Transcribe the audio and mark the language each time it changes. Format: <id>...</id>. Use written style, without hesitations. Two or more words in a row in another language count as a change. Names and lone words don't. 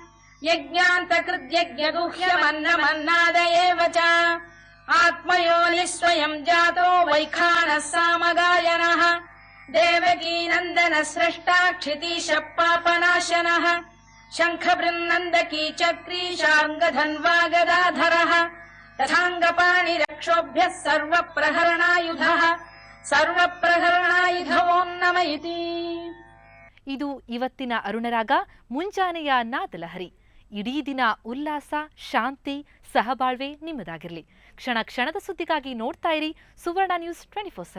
<sa>यज्ञान्तकृद्यज्ञगुह्यमन्नमन्नाद एव च आत्मयोनिः स्वयम् जातो वैखानः सामगायनः देवकीनन्दनः स्रष्टा क्षितीशः पापनाशनः शङ्खबृन्नन्दकी चक्री शार्ङ्गधन्वा गदाधरः तथाङ्गपाणिरक्षोभ्यः सर्वप्रहरणायुधः ಸರ್ವಪ್ರಹರಣಾಯುಧವೋ ನಮಯಿತಿ.</sa> <kn>ಇದು ಇವತ್ತಿನ ಅರುಣರಾಗ ಮುಂಜಾನೆಯ ನಾದಲಹರಿ. ಇಡೀ ದಿನ ಉಲ್ಲಾಸ, ಶಾಂತಿ, ಸಹಬಾಳ್ವೆ ನಿಮ್ಮದಾಗಿರಲಿ. ಕ್ಷಣ ಕ್ಷಣದ ಸುದ್ದಿಗಾಗಿ ನೋಡ್ತಾ ಇರಿ ಸುವರ್ಣ ನ್ಯೂಸ್ 24/7.</kn>